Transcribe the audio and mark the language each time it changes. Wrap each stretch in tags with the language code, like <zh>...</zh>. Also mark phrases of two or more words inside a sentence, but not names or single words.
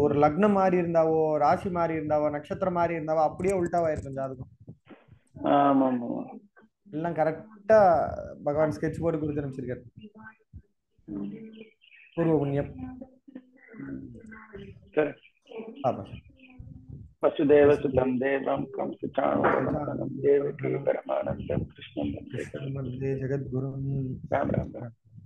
<ta>ஒரு லக்னம் மாறி இருந்தாவோ, ராசி மாறி இருந்தாவோ, நட்சத்திரம் மாறி இருந்தாவோ அப்படியே உல்டாவா இருக்கும் ஜாதகம். ஆமா ஆமா. எல்லாம் கரெக்டா பகவான் ஸ்கெட்ச் போட்டு கொடுத்து அனுப்பிச்சிருக்காரு. பூர்வ புண்ணியம். சரி.</ta> <sa>वसुदेव सुतं देवं कंसचाणूरमर्दनं देवकी परमानन्दं कृष्णं वन्दे जगद्गुरुं राम राम राम।</sa>